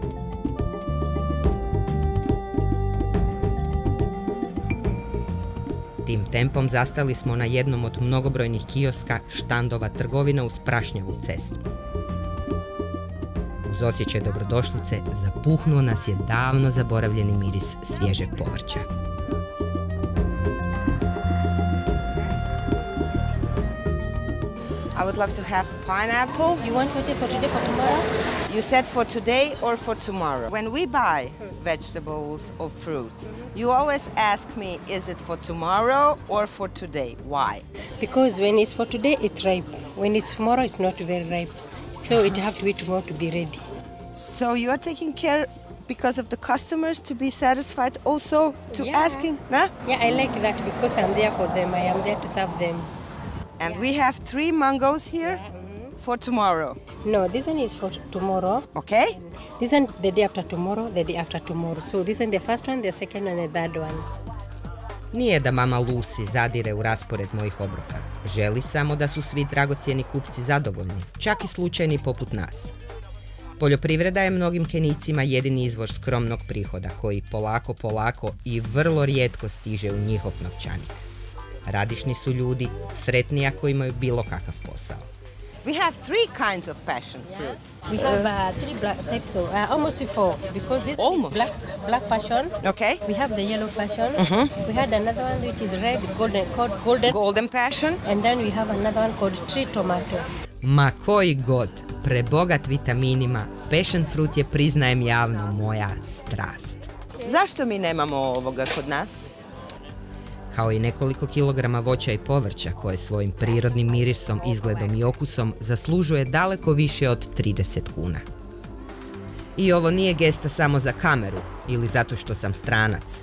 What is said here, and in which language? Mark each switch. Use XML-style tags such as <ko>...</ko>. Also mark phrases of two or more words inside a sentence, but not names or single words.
<hr>Tim tempom zastali smo na jednom od mnogobrojnih kioska, štandova, trgovina uz prašnjavu cestu. Uz osjećaj dobrodošlice zapuhnuo nas je davno zaboravljeni miris svježeg povrća.</hr> <en>I would love to have pineapple. You want it for today, for tomorrow? You said for today or for tomorrow? When we buy vegetables or fruits, you always ask me, is it for tomorrow or for today? Why? Because when it's for today, it's ripe. When it's tomorrow, it's not very ripe. So it have to wait tomorrow to be ready. So you are taking care because of the customers to be satisfied also to asking? Huh? Yeah, I like that because I'm there for them. I am there to serve them. And we have 3 mangoes here for tomorrow. No, this one is for tomorrow. Okay? This one the day after tomorrow, the day after tomorrow. So this one the first one, the second and the third one.</en> <hr>Nije da mama Lucy zadire u raspored mojih obroka. Želi samo da su svi dragocjeni kupci zadovoljni, čak i slučajni poput nas. Poljoprivreda je mnogim Kenijcima jedini izvor skromnog prihoda koji polako i vrlo rijetko stiže u njihov novčanik. Radišni su ljudi, sretni ako imaju bilo kakav posao.</hr> <en>We have 3 kinds of passion fruit. We have 3 types of, almost 4, because this Almost. is black passion. Okay? We have the yellow passion. We had another one which is red, golden. Golden passion. And then we have another one called tree tomato.</en> <hr>Ma koji god, prebogat vitaminima,</hr> <en>passion fruit</en> <hr>je, priznajem javno, moja strast. Zašto mi nemamo ovoga kod nas? Kao i nekoliko kilograma voća i povrća koje svojim prirodnim mirisom, izgledom i okusom zaslužuje daleko više od 30 kuna. I ovo nije gesta samo za kameru ili zato što sam stranac.</hr>